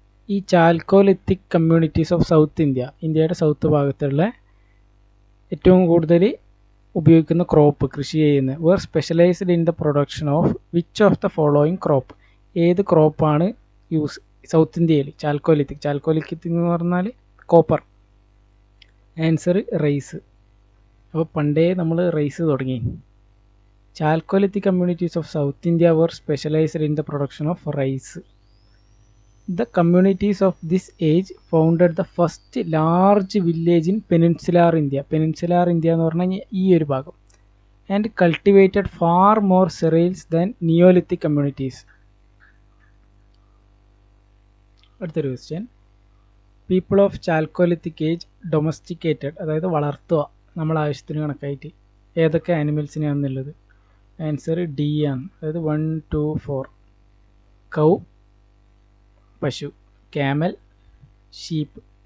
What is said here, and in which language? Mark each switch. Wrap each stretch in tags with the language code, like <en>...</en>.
<ml>ഈ chalcolithic communities of south India, ഇന്ത്യയുടെ south ഭാഗത്തുള്ള ഏറ്റവും കൂടുതൽ ഉപയോഗിക്കുന്ന ക്രോപ്പ്, കൃഷി ചെയ്യുന്ന,</ml> <en>were specialized in the production of which of the following crop,</en> <ml>ഏത് ക്രോപ്പാണ് യൂസ് സൗത്ത് ഇന്ത്യയിൽ ചാൽക്കോലിത്തിക് എന്ന് പറഞ്ഞാൽ കോപ്പർ. Answer rice. അപ്പോൾ പണ്ടേ നമ്മൾ റൈസ് തുടങ്ങി.</ml> <en>Chalcolithic communities of south India were specialized in the production of rice. The communities of this age founded the first large village in peninsular India.</en> <ml>Peninsular India എന്ന് പറഞ്ഞാൽ ഈ ഒരു ഭാഗം.</ml> <en>And cultivated far more cereals than Neolithic communities.</en> <ml>അടുത്തൊരു question.</ml> <en>people of chalcolithic age domesticated,</en> <ml>അതായത് വളർത്തുക നമ്മൾ ആവശ്യത്തിന് കണക്കായിട്ട്, ഏതൊക്കെ ആനിമൽസിനെയാണെന്നുള്ളത്. ആൻസർ ഡി ആണ്. അതായത് 1, 2, 4. കൗ, പശു, ക്യാമൽ, ഷീപ്പ്.</ml>